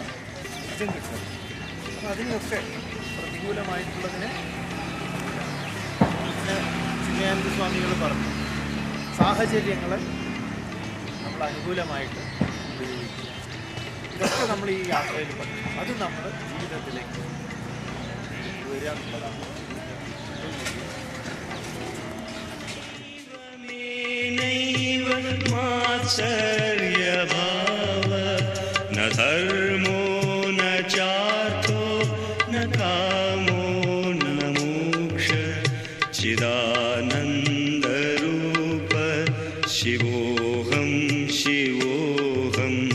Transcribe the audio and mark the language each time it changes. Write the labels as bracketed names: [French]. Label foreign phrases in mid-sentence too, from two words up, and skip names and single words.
[Malayalam] അപ്പം അതിനൊക്കെ പ്രതികൂലമായിട്ടുള്ളതിനെ ചിന്മയാനന്ദ സ്വാമികൾ പറഞ്ഞു, സാഹചര്യങ്ങളെ നമ്മൾ അനുകൂലമായിട്ട് ഉപയോഗിക്കുക. ഇതൊക്കെ നമ്മൾ ഈ യാത്രയിൽ പഠിക്കും. അത് നമ്മൾ ജീവിതത്തിലേക്ക് വരിക എന്നുള്ളതാണ്. [Sanskrit] न धर्मो न चार्थो न कामो न मोक्ष चिदानन्दरूप शिवोऽहं शिवोऽहं